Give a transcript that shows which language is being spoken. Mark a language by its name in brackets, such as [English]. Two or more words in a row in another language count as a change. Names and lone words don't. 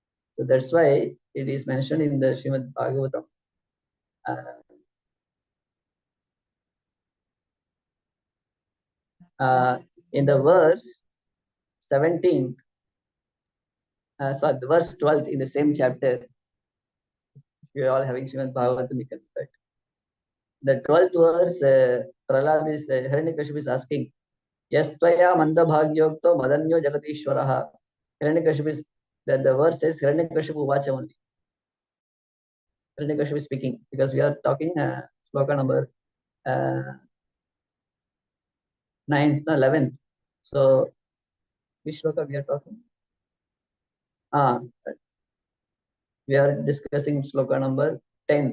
[English] So that's why it is mentioned in the Srimad Bhagavatam. In the verse 17th, sorry, the verse 12th in the same chapter, we are all having Srimad Bhagavatam, we can look at. The 12th verse, Prahlad is, Hiranyakashipu is asking, [Sanskrit] Yastvaya mandabhagyokto madanyo jagatishwaraha. [English] Hiranyakashipu is, the verse says Hiranyakashipu vacha only. Hiranyakashipu is speaking, because we are talking sloka number 9th, 11th. So, which sloka we are talking? We are discussing sloka number 10th.